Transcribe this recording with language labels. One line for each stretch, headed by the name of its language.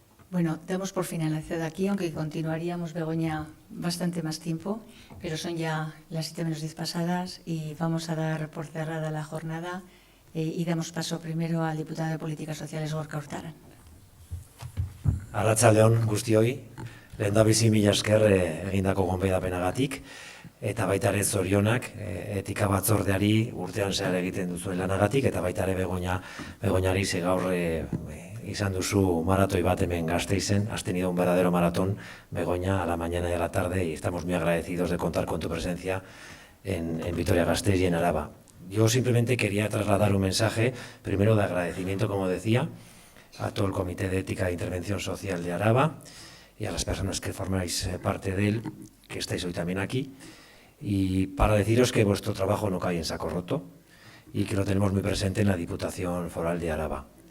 Spanish: Bueno, damos por finalizado aquí, aunque continuaríamos, Begoña, bastante más tiempo, pero son ya las 7:10 pasadas y vamos a dar por cerrada la jornada y damos paso primero al diputado de Políticas Sociales, Gorka Urtaran.
Basque: Arratsaldeon guztioi, lehendabizi mila esker egindako gonbidapenagatik, eta baita ere zorionak etika batzordeari urtean zehar egiten duzuen lanagatik, eta baita ere Begoñari ze gaur izan duzu maratoi bat hemen Gasteizen.
Spanish: Has tenido un verdadero maratón, Begoña, a la mañana y a la tarde, y estamos muy agradecidos de contar con tu presencia en Vitoria-Gasteiz y en Araba. Yo simplemente quería trasladar un mensaje, primero de agradecimiento, como decía, a todo el Comité de Ética e Intervención Social de Araba y a las personas que formáis parte de él, que estáis hoy también aquí, y para deciros que vuestro trabajo no cae en saco roto y que lo tenemos muy presente en la Diputación Foral de Araba.